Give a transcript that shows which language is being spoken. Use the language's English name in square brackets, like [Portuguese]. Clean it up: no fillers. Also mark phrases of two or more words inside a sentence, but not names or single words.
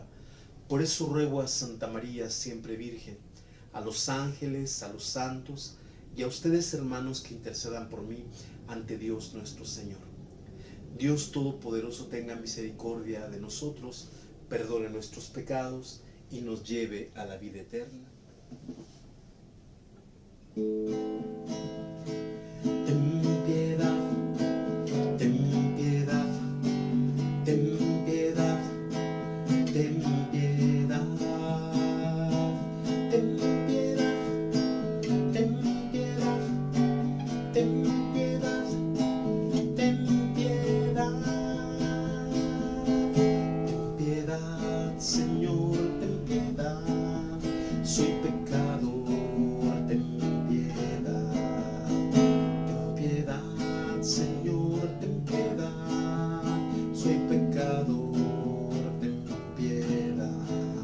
[Spanish] Por eso ruego a Santa María, siempre Virgen, a los ángeles, a los santos y a ustedes, hermanos, que intercedan por mí ante Dios nuestro Señor. Dios Todopoderoso tenga misericordia de nosotros, perdone nuestros pecados y nos lleve a la vida eterna. Ten piedad, ten piedad, ten piedad, ten piedad, ten piedad, ten piedad, ten piedad, ten piedad, ten piedad, Señor, ten piedad. Soy pecador, ten piedad. Ten piedad, Señor, ten piedad. Soy pecador, ten piedad.